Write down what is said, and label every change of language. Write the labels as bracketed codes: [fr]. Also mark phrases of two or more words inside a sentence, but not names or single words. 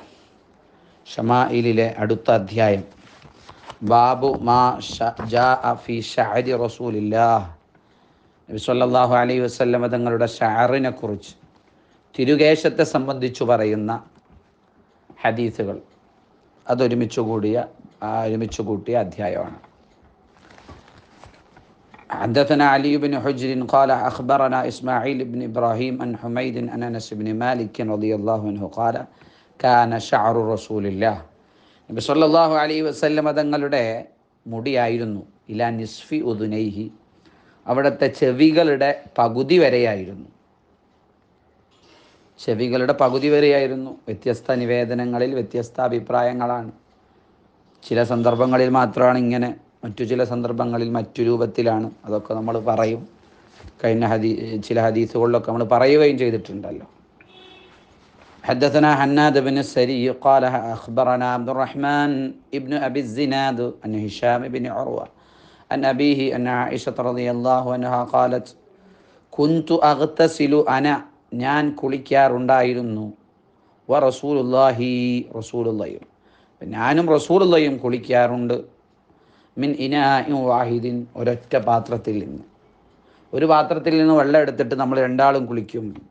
[ml] ഷമായിലിലെ അടുത്ത അധ്യായം [ar] باب ما جاء في شعر رسول الله. [ml] നബി [ar] صلى الله عليه وسلم [ml] തങ്ങളുടെ ഷഅറിനെ കുറിച്ച്, തിരുകേശത്തെ സംബന്ധിച്ചു പറയുന്ന ഹദീസുകൾ ഒരുമിച്ച് കൂട്ടിയ അധ്യായമാണ്. [ar] حدثنا علي بن حجر قال أخبرنا إسماعيل بن إبراهيم عن حميد عن أنس بن مالك رضي الله عنه قال كان شعر رسول الله. [ml] നബി [ar] صلى الله عليه وسلم [ml] തങ്ങളുടെ മുടിയായിരുന്നു [ar] إلى نصف أذنيه, [ml] അവിടുത്തെ ചെവികളുടെ പകുതി വരെയായിരുന്നു. വ്യത്യസ്ത നിവേദനങ്ങളിൽ വ്യത്യസ്ത അഭിപ്രായങ്ങളാണ്. ചില സന്ദർഭങ്ങളിൽ മാത്രമാണ് ഇങ്ങനെ, മറ്റു ചില സന്ദർഭങ്ങളിൽ മറ്റു രൂപത്തിലാണ്. അതൊക്കെ നമ്മൾ പറയും. കഴിഞ്ഞ ചില ഹദീസുകളിലൊക്കെ നമ്മൾ പറയുകയും ചെയ്തിട്ടുണ്ടല്ലോ. [ar] حدثنا حناد بن السري قال أخبرنا عبد الرحمن ابن أبي الزناد عن هشام بن عروة عن أبيه أن عائشة رضي الله عنها قالت كنت أغتسل أنا, [ml] ഞാൻ കുളിക്കാറുണ്ടായിരുന്നു, റസൂലുള്ളാഹിയും ഞാനും റസൂലുള്ളാഹിയും കുളിക്കാറുണ്ട്, [ar] من إناء واحد, [ml] ഒരൊറ്റ പാത്രത്തിൽ നിന്ന്. ഒരു പാത്രത്തിൽ നിന്ന് വെള്ളം എടുത്തിട്ട് നമ്മൾ രണ്ടാളും കുളിക്കും.